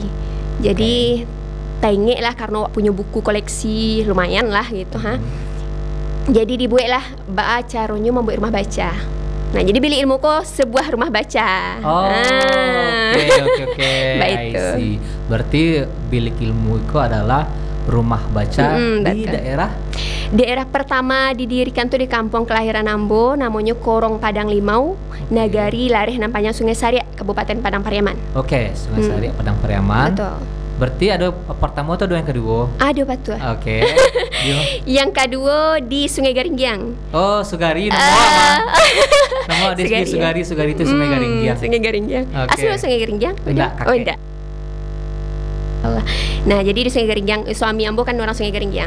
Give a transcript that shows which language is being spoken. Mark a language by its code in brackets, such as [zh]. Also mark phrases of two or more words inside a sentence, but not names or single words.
[id] Jadi tengek lah karena punya buku koleksi lumayan lah gitu Jadi dibuatlah caranya membuat rumah baca. Nah, jadi bilik ilmu ko sebuah rumah baca. Oke. Baik. Berarti bilik ilmu itu adalah rumah baca di daerah pertama didirikan tuh di kampung kelahiran Ambo, namanya Korong Padang Limau, Nagari Lareh Nampanya Sungai Sariak, Kabupaten Padang Pariaman. Sungai Sariak Padang Pariaman. Betul. Berarti ada pertama atau yang kedua? Ada betul. Oke. Yang kedua di Sungai Garinggiang. Oh, Sugari nama Desbi Sugari itu Sungai Garinggiang. Sungai Garinggiang. Asli Sungai Garinggiang? Enggak. Enggak. Nah, jadi di Sungai Garinggiang, suami Ambo kan orang Sungai Garinggiang.